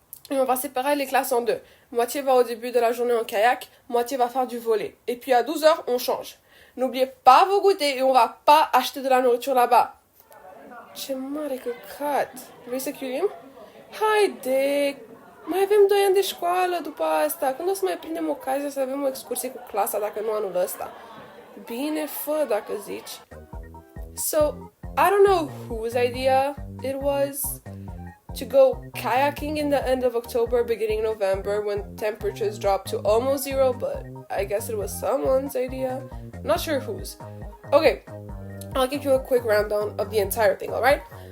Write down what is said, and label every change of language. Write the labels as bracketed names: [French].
[French] Et on va séparer les classes en deux. Moitié va au début de la journée en kayak, moitié va faire du volley. Et puis à 12h, on change. N'oubliez pas vos goûters et on va pas acheter de la nourriture là-bas. [Romanian] Ce mare căcat. Vrei să chiuim? Haide! Mai avem 2 ani de școală după asta. Când o să mai prindem ocazia să avem o excursie cu clasa dacă nu anul ăsta? Bine, fă dacă zici. [English] So, I don't know whose idea it was to go kayaking in the end of October, beginning November, when temperatures drop to almost zero, but I guess it was someone's idea. Not sure whose. Okay, I'll give you a quick rundown of the entire thing, alright?